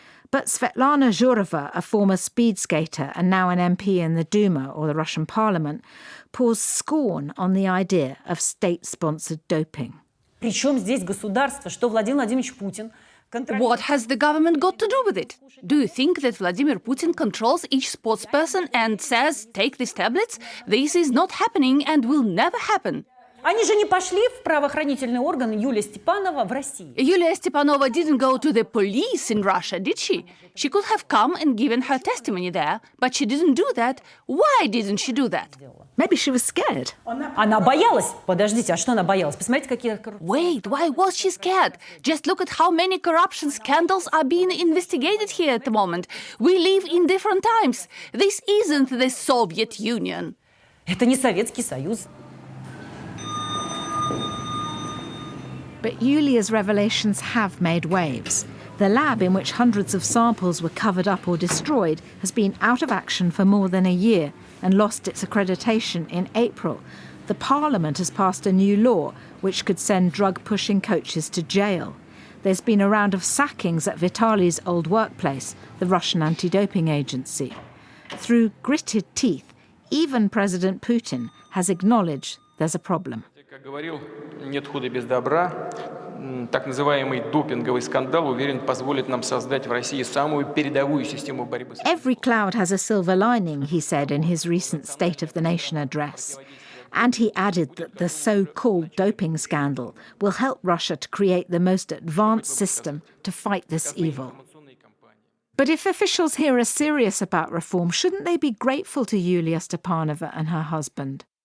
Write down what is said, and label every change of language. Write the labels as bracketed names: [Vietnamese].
[English] But Svetlana Zhurova, a former speed skater and now an MP in the Duma, or the Russian parliament, pours scorn on the idea of state-sponsored doping. What has the government got to do with it? Do you think that Vladimir Putin controls each sportsperson and says, take these tablets? This is not happening and will never happen. [Russian] Они же не пошли в правоохранительные органы Юлия Степанова в России. [English] Yulia Stepanova didn't go to the police in Russia, did she? She could have come and given her testimony there, but she didn't do that. Why didn't she do that? Maybe she was scared. [Russian] Она боялась. Подождите, а что она боялась? Посмотрите, какие... [English] Wait, why was she scared? Just look at how many corruption scandals are being investigated here at the moment. We live in different times. This isn't the Soviet Union. [Russian] Это не Советский Союз. [English] But Yulia's revelations have made waves. The lab in which hundreds of samples were covered up or destroyed has been out of action for more than a year and lost its accreditation in April. The parliament has passed a new law which could send drug-pushing coaches to jail. There's been a round of sackings at Vitaly's old workplace, the Russian anti-doping agency. Through gritted teeth, even President Putin has acknowledged there's a problem. [Russian] Как говорил, нет худа без добра. Так называемый допинговый скандал, уверен, позволит нам создать в России самую передовую систему борьбы с... [English] Every cloud has a silver lining, he said in his recent State of the Nation address. And he added that the so-called doping scandal will help Russia to create the most advanced system to fight this evil. But if officials here are serious about reform, shouldn't they be grateful to Yulia Stepanova and her husband?